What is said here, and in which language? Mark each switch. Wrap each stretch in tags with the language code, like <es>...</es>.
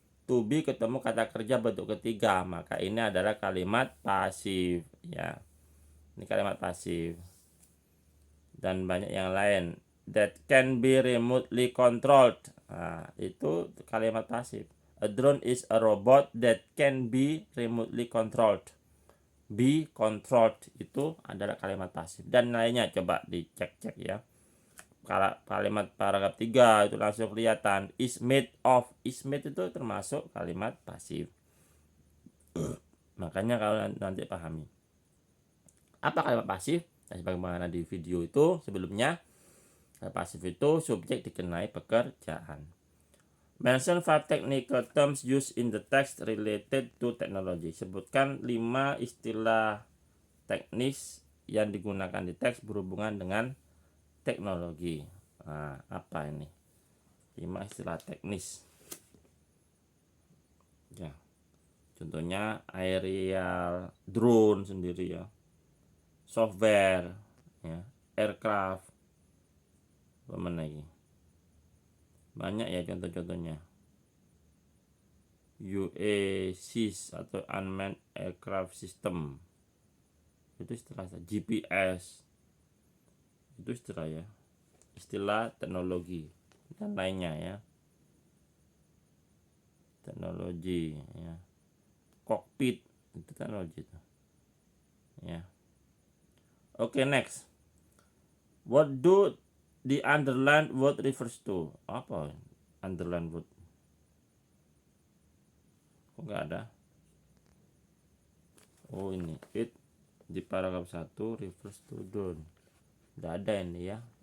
<id>To be ketemu kata kerja bentuk ketiga, maka ini adalah kalimat pasif ya. Ini kalimat pasif. Dan banyak yang lain.</id> <en>That can be remotely controlled.</en> <id>Nah, itu kalimat pasif.</id> <en>A drone is a robot that can be remotely controlled.</en> <id>Be controlled itu adalah kalimat pasif. Dan lainnya coba dicek-cek ya. Kalimat paragraf 3 itu langsung kelihatan. Is made of. Is made itu termasuk kalimat pasif. Makanya kalau nanti pahami. Apa kalimat pasif? Nah, sebagaimana di video itu sebelumnya, kalimat pasif itu subjek dikenai pekerjaan.</id> <en>Mention 5 technical terms used in the text related to technology.</en> <id>Sebutkan 5 istilah teknis yang digunakan di teks berhubungan dengan teknologi. Nah, apa ini? 5 istilah teknis. Ya. Contohnya aerial, drone sendiri ya. Software, ya, aircraft. Apa lagi? Banyak ya contoh-contohnya. UASys atau Unmanned Aircraft System. Itu istilah GPS. Itu istilah ya. Istilah teknologi dan lainnya ya. Teknologi ya. Cockpit itu teknologi itu. Ya. Oke, next.</id> <en>What do the underlined word refers to?</en> <id>Apa underlined word? Kok nggak ada? Oh, ini it di paragraf 1</id> <en>refers to drone.</en> <id>Nggak ada ini ya.</id>